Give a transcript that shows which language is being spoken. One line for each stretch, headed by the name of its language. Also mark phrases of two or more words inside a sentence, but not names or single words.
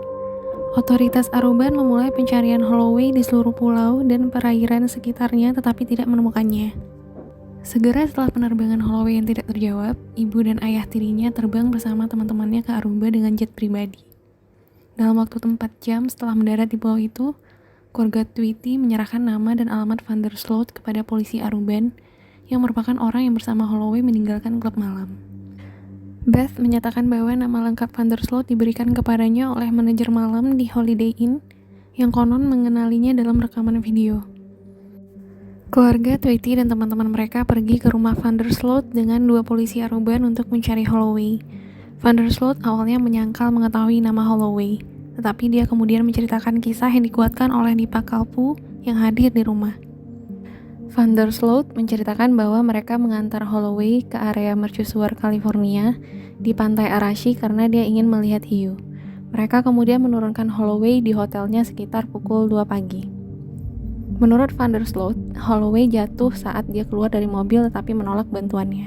Indonesian: Otoritas Aruba memulai pencarian Holloway di seluruh pulau dan perairan sekitarnya tetapi tidak menemukannya. Segera setelah penerbangan Holloway yang tidak terjawab, ibu dan ayah tirinya terbang bersama teman-temannya ke Aruba dengan jet pribadi. Dalam waktu 4 jam setelah mendarat di pulau itu, keluarga Tweety menyerahkan nama dan alamat van der Sloot kepada polisi Aruban yang merupakan orang yang bersama Holloway meninggalkan klub malam. Beth menyatakan bahwa nama lengkap van der Sloot diberikan kepadanya oleh manajer malam di Holiday Inn yang konon mengenalinya dalam rekaman video. Keluarga Tweety dan teman-teman mereka pergi ke rumah van der Sloot dengan 2 polisi Aruban untuk mencari Holloway. Van der Sloot awalnya menyangkal mengetahui nama Holloway, tetapi dia kemudian menceritakan kisah yang dikuatkan oleh Deepak Kalpu yang hadir di rumah. Van der Sloot menceritakan bahwa mereka mengantar Holloway ke area mercusuar California di pantai Arashi karena dia ingin melihat hiu. Mereka kemudian menurunkan Holloway di hotelnya sekitar pukul 2 pagi. Menurut Van der Sloot, Holloway jatuh saat dia keluar dari mobil tetapi menolak bantuannya.